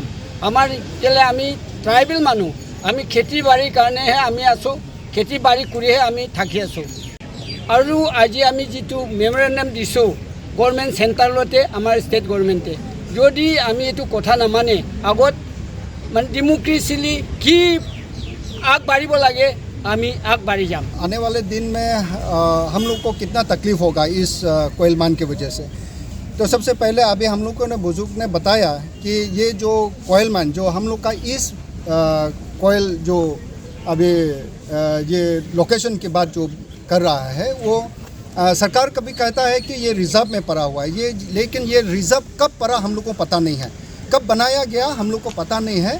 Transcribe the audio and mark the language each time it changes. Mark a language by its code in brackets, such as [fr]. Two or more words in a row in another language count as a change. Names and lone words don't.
[as] আমাৰ কেলৈ আমি ট্ৰাইবেল মানুহ, আমি খেতি বাৰীৰ কাৰণেহে আমি আছোঁ, খেতি বাৰী কৰিহে আমি থাকি আছোঁ। আৰু আজি আমি যিটো মেমৰেণ্ডাম দিছোঁ গভৰ্ণমেণ্ট চেণ্টাৰতে, আমাৰ ষ্টেট গভৰ্ণমেণ্টে যদি আমি এইটো কথা নামানে আগত মানে ডেম'ক্ৰেচিলি কি আগবাঢ়িব লাগে আমি আগবাढ़ी जाम। [hi] आने वाले दिन में हम लोग को कितना तकलीफ़ होगा इस कोयल मान की वजह से। तो सबसे पहले अभी हम लोगों ने बुजुर्ग ने बताया कि ये जो कोयल मान जो हम लोग का इस कोयल जो अभी ये लोकेशन के बाद जो कर रहा है वो सरकार कभी कहता है कि ये रिज़र्व में पड़ा हुआ है, ये लेकिन ये रिज़र्व कब पड़ा हम लोग को पता नहीं है, कब बनाया गया हम लोग को पता नहीं है।